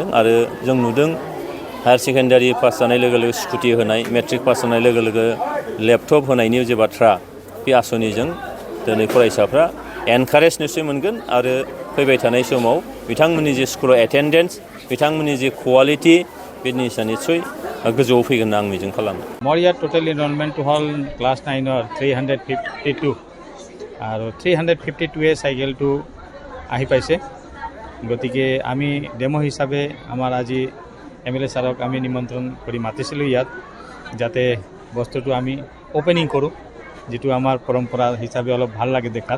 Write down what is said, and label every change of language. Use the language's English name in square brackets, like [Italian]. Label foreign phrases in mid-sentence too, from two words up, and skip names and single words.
[Bodo] आरो जों नुदों [English] higher secondary pass [Bodo] जानाय लोगो लोगो स्कुटि होनाय, [English] matric pass [Bodo] जानाय लोगो लोगो लेपटप होनायनि जे बाथ्रा, बे आसनिजों दिनै फरायसाफ्रा एनकारेज निस्सय मोनगोन आरो फैबाय थानाय समाव बिथांमोननि जे स्कुलाव एटेन्डेन्स, बिथांमोननि जे क्वालिटि, बे जिनिसा निस्सय गोजौआव फैगोन होनना आं मिजिं खालामो। [Assamese] মোৰ ইয়াত [English] total enrolment [Assamese] হ'ল ক্লাছ 9ৰ 352 আৰু 352 চাইকেলটো আহি পাইছে। গতিকে আমি ডেমো হিচাপে আমাৰ আজি এমএলএ ছাৰক আমি নিমন্ত্ৰণ কৰি মাতিছিলোঁ ইয়াত, যাতে বস্তুটো আমি অপেনিং কৰোঁ, যিটো আমাৰ পৰম্পৰা হিচাপে অলপ ভাল লাগে দেখাত।